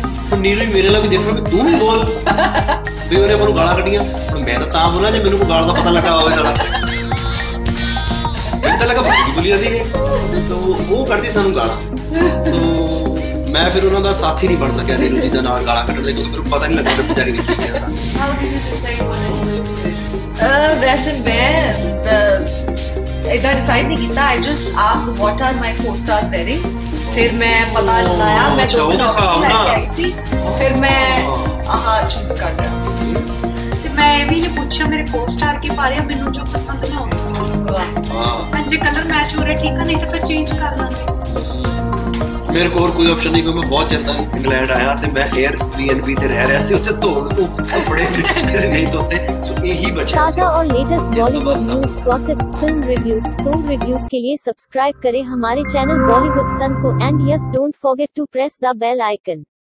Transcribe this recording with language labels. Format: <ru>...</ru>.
<pa>ਹੁਣ ਨੀਰੂ ਮੇਰੇ ਨਾਲ ਵੀ ਦੇਖ ਰਿਹਾ ਵੀ ਤੂੰ ਵੀ ਬੋਲ ਵੀ ਉਹਨੇ ਆਪਾਂ ਨੂੰ ਗਾਲਾਂ ਕੱਢੀਆਂ। ਹੁਣ ਮੈਂ ਤਾਂ ਬੋਲਾਂ ਜੇ ਮੈਨੂੰ ਕੋਈ ਗਾਲ ਦਾ ਪਤਾ ਲੱਗਾ ਹੋਵੇ ਤਾਂ ਮੈਨੂੰ ਤਾਂ ਲੱਗਾ ਬੜੀ ਬੋਲੀ ਜਾਂਦੀ ਹੈ ਤਾਂ ਉਹ ਕੱਢਦੀ ਸਾਨੂੰ ਗਾਲਾਂ। ਸੋ ਮੈਂ ਫਿਰ ਉਹਨਾਂ ਦਾ ਸਾਥੀ ਨਹੀਂ ਬਣ ਸਕਿਆ ਨੀਰੂ ਜੀ ਦਾ ਨਾਲ ਗਾਲਾਂ ਕੱਢਣ ਦੇ, ਕਿਉਂਕਿ ਮੈਨੂੰ ਪਤਾ ਨਹੀਂ ਲੱਗਾ ਕਿ ਵਿਚਾਰੀ ਨੇ ਕੀ ਕੀਤਾ।</pa> <en>How did you decide what you were going to do?</en> <hi>वैसे मैं इतना डिसाइड नहीं किया।</hi> <en>I just asked what are my co-stars wearing,</en> <hi>फिर मैं पता लगाया, मैं अच्छा, दो वो तो ऑप्शन साहब लेके ना।</hi> <en>I see,</en> <hi>फिर मैं हाँ चूज कर लिया।</hi> <pa>ਤੇ ਮੈਂ ਇਹ ਵੀ ਨਹੀਂ ਪੁੱਛਿਆ ਮੇਰੇ ਕੋ-ਸਟਾਰ ਕੀ ਪਾ ਰਿਹਾ, ਮੈਨੂੰ ਜੋ ਪਸੰਦ ਨਾ ਹੋਵੇ। ਹਾਂ ਜੇ ਕਲਰ ਮੈਚ ਹੋ ਰਿਹਾ ਠੀਕ ਆ, ਨਹੀਂ ਤਾਂ ਫਿਰ ਚੇਂਜ ਕਰ ਲਾਂਗੇ। ਮੇਰੇ ਕੋਲ ਕੋਈ ਆਪਸ਼ਨ ਨਹੀਂ, ਕਿਉਂਕਿ ਮੈਂ ਬਹੁਤ ਚਿਰ ਤੱਕ ਇੰਗਲੈਂਡ ਆਇਆ ਤੇ ਮੈਂ Airbnb ਤੇ ਰਹਿ ਰਿਹਾ ਸੀ, ਉੱਥੇ ਧੋਣ ਨੂੰ ਕੱਪੜੇ ਨਹੀਂ ਧੋਤੇ, ਸੋ ਇਹੀ ਬਚਿਆ ਸੀ।</pa> <hi>ताज़ा और latest Bollywood news, gossips, film reviews, song reviews के लिए सब्सक्राइब करें हमारे चैनल बॉलीवुड सन को</hi> <en>And yes don't forget to press the bell icon.</en>